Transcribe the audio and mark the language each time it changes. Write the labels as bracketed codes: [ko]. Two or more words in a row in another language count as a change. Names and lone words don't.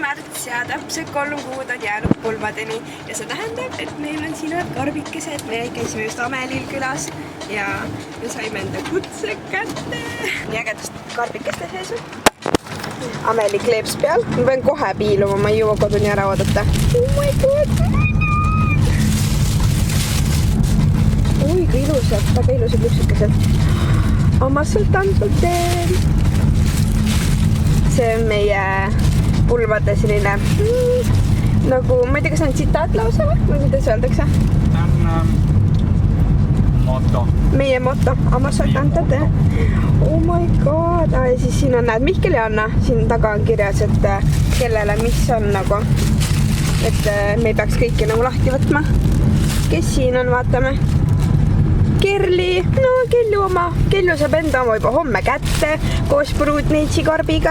[et] märts ja täpselt 3 kuud on jäänud pulmadeni ja see tähendab, et meil on siin karbikesed. Me käisime just Amelil külas ja me saime enda kutse kätte. Nii ägedast karbikeste sees. Ameli kleeps peal. Ma pean kohe piiluma, ma ei jõua koduni ära oodata. [en] Oh my god! [et] Oi, kui ilusad, väga ilusad lüksukesed. Oma sultan sultan. See on meie pulmade selline nagu, ma ei tea, kas on tsitaat lausa või kuidas öeldakse? Ta on moto. Meie moto, oma sultan sultan. [en] Oh my god! [et] Ja siis siin on, näed, Mihkel ja Anna. Siin taga on kirjas, et kellele mis on nagu. Et me ei peaks kõiki nagu lahti võtma. Kes siin on, vaatame. Kerli, no Kellu oma. Kellu saab enda oma juba homme kätte koos Pruutneitsi karbiga.